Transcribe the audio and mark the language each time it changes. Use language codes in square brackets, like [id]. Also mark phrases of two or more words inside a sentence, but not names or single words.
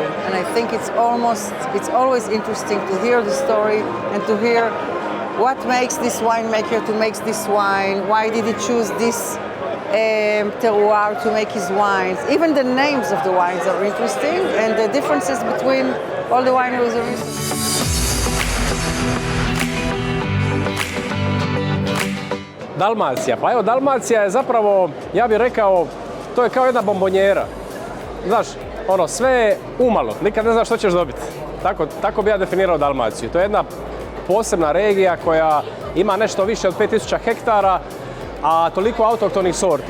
[en] And I think it's always interesting to hear the story and to hear what makes this winemaker to make this wine, why did he choose this terroir to make his wines. Even the names of the wines are interesting, and the differences between all the wineries are interesting. [hr] Dalmacija. Pa evo, Dalmacija je zapravo, ja bih rekao, to je kao jedna bombonjera. Znaš, ono, sve je umalo, nikad ne znaš što ćeš dobiti. Tako bi ja definirao Dalmaciju. To je jedna posebna regija koja ima nešto više od 5000 hektara, a toliko autohtonih sorti.